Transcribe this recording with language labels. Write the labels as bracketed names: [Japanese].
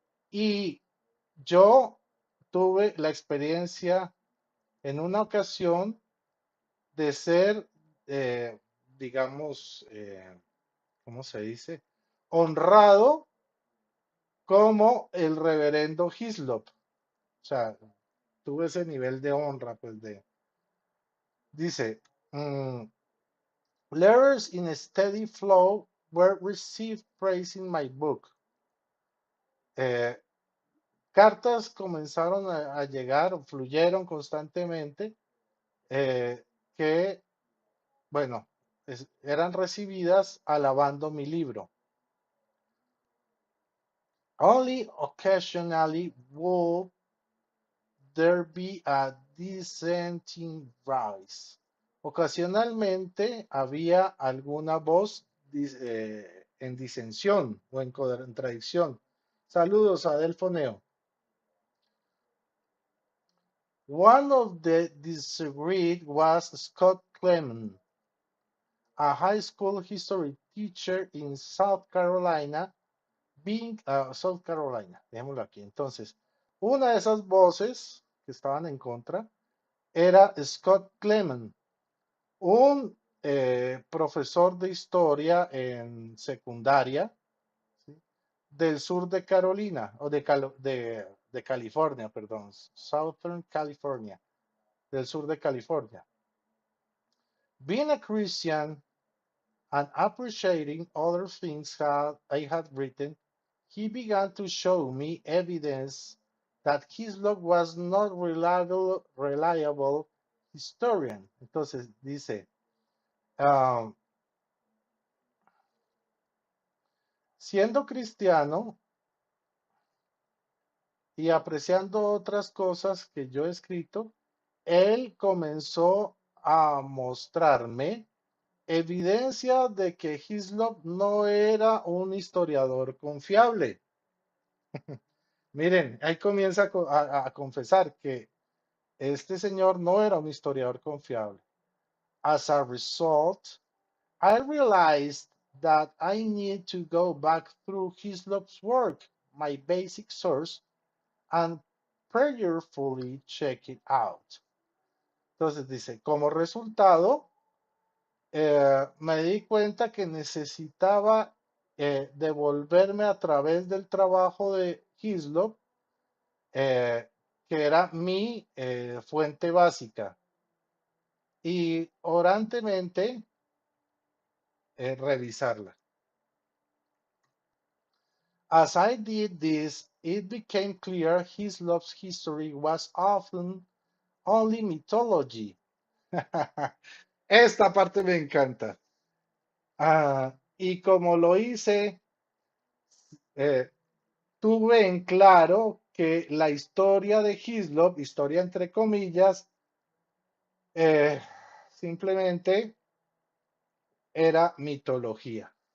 [Spanish] Y yo tuve la experiencia en una ocasión de ser, eh, digamos, ¿cómo se dice? Honrado como el reverendo Hislop. O sea, tuve ese nivel de honra, pues dice, mm, [English] letters in a steady flow were received praising my book. [Spanish] Eh, cartas comenzaron a llegar, fluyeron constantemente, eh, que, bueno, eran recibidas alabando mi libro. [English] Only occasionally would there be a dissenting voice. [Spanish] Ocasionalmente había alguna voz en disensión o en contradicción. Saludos a Delfoneo. [English] One of the disagreed was Scott Clement, a high school history teacher in South Carolina, South Carolina, [Spanish] dejémoslo aquí. Entonces, una de esas voces que estaban en contra era Scott Clement, un profesor de historia en secundaria, ¿sí? Del sur de Carolina, o de California, perdón, Southern California, del sur de California. [English] Being a Christian and appreciating other things I had written, he began to show me evidence that Hislop was not reliable historian. [Spanish] Entonces dice, um, siendo cristiano y apreciando otras cosas que yo he escrito, él comenzó a mostrarme evidencia de que Hislop no era un historiador confiable. Miren, ahí comienza a confesar que este señor no era un historiador confiable. [English] As a result, I realized that I need to go back through Hislop's work, my basic source, and prayerfully check it out. [Spanish] Entonces dice, como resultado, me di cuenta que necesitaba devolverme a través del trabajo de Hislop, que era mi fuente básica, y orantemente revisarla. [English] As I did this, it became clear Hislop's history was often only mythology. [Spanish] Esta parte me encanta. Y como lo hice, eh, tuve en claro que la historia de Hislop, historia entre comillas, eh, simplemente era mitología.